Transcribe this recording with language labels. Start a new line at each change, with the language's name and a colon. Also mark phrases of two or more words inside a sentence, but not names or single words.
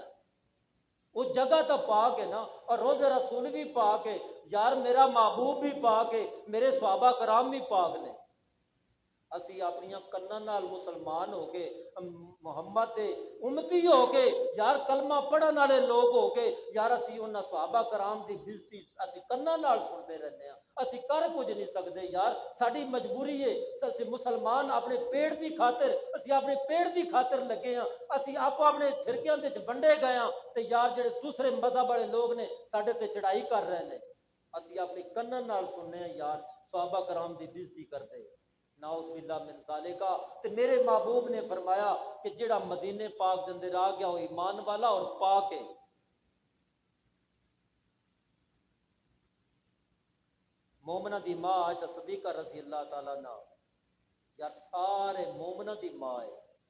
Punjabi: وہ جگہ تو پاک ہے نا، اور روز رسول بھی پاک ہے یار، میرا محبوب بھی پاک ہے، میرے صحابہ کرام بھی پاک نے۔ اسی اپنی کناں نال مسلمان ہو کے محمد دے امتی ہو کے یار، کلمہ پڑھن والے لوگ ہو کے یار، اسی انہاں صحابہ کرام دی بےزتی اسی کناں نال سنتے رہنے ہیں، اسی کر کچھ نہیں سکتے یار، ساری مجبوری ہے۔ اسی مسلمان اپنے پیٹ دی خاطر، اسی اپنے پیٹ دی خاطر لگے ہیں، اسی آپ اپنے فرقیاں دے وچ ونڈے گئے ہیں، تے یار جڑے دوسرے مذہب والے لوگ نے ساڈے تے چڑھائی کر رہے ہیں، اسی اپنی کناں نال سننے ہیں یار، صحابہ کرام دی بےزتی کرتے ہیں،
Arabic: نعوذ باللہ من ذالکا۔
Punjabi: تے میرے محبوب نے فرمایا کہ جڑا مدینے پاک دے اندر آ گیا وہ ایمان والا اور پاک ہے۔ مومنہ دی ماں عائشہ صدیقہ
Arabic: رضی اللہ تعالیٰ عنہ
Punjabi: یار سارے مومنہ دی ماں ہے۔